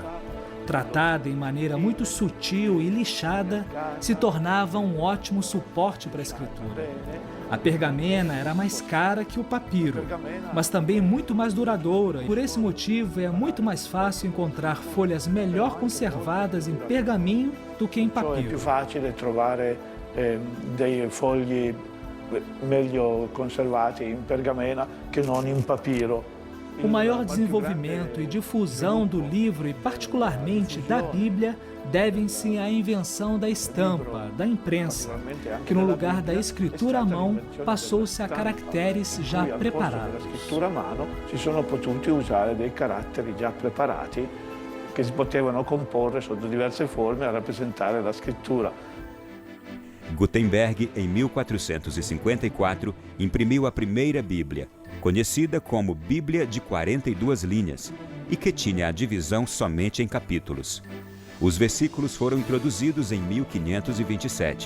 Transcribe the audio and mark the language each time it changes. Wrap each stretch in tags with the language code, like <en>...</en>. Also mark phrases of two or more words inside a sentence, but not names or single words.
<pt>Tratada em maneira muito sutil e lixada, se tornava um ótimo suporte para a escritura. A pergamena era mais cara que o papiro, mas também muito mais duradoura. Por esse motivo, é muito mais fácil encontrar folhas melhor conservadas em pergaminho do que em papiro. É mais fácil</pt> <it>trovare dei fogli meglio conservati in pergamena che non in papiro.</it> <pt>O maior desenvolvimento e difusão do livro, e particularmente da Bíblia, devem-se à invenção da estampa, da imprensa, que no lugar da escritura à mão passou-se a caracteres já preparados. Na escritura à mão</pt> <it>si sono potuti usare dei caratteri già preparati che si potevano comporre sotto diverse forme a rappresentare la scrittura.</it> <pt>Gutenberg, em 1454, imprimiu a primeira Bíblia, conhecida como Bíblia de 42 linhas, e que tinha a divisão somente em capítulos. Os versículos foram introduzidos em 1527.</pt>